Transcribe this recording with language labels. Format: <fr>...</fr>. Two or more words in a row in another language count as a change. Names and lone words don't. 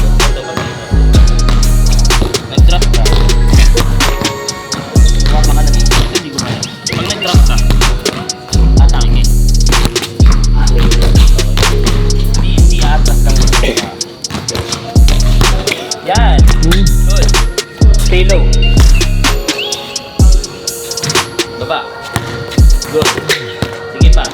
<tl>Ito pa dito. Nag-drop ka. Mama ka na dito. Hindi gumalaw. Pag nag-drop ka, atake. Hindi atas kang yan.</tl> <en>Good. Stay low. Baba. Good.</en> <tl>Sige pa.</tl>